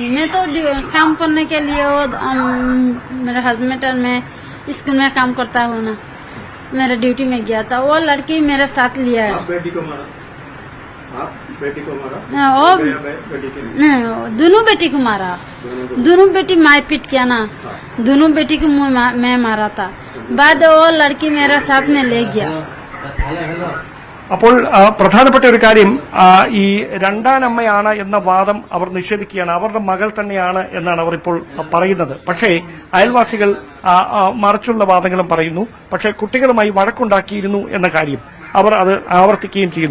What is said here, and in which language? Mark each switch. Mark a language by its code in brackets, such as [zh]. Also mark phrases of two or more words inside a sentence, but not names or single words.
[hi] मैं तो काम करने के लिए वो मेरे हस्बैंड और मैं स्कूल में काम करता हूँ ना, मेरा ड्यूटी में गया था। वो लड़की मेरे साथ लिया है। आप बेटी को मारा? आप बेटी को मारा? वो बेटी के नहीं, दोनों बेटी को मारा। दोनों बेटी मारपीट किया ना, दोनों बेटी को मैं मारा था। बाद वो लड़की मेरे साथ में ले गया। [ml] അപ്പോൾ പ്രധാനപ്പെട്ട ഒരു കാര്യം, ഈ രണ്ടാനമ്മയാണ് എന്ന വാദം അവർ നിഷേധിക്കുകയാണ്. അവരുടെ മകൾ തന്നെയാണ് എന്നാണ് അവർ ഇപ്പോൾ പറയുന്നത്. പക്ഷേ അയൽവാസികൾ മറിച്ചുള്ള വാദങ്ങളും പറയുന്നു. പക്ഷേ കുട്ടികളുമായി വഴക്കുണ്ടാക്കിയിരുന്നു എന്ന കാര്യം അവർ അത് ആവർത്തിക്കുകയും ചെയ്യുന്നു.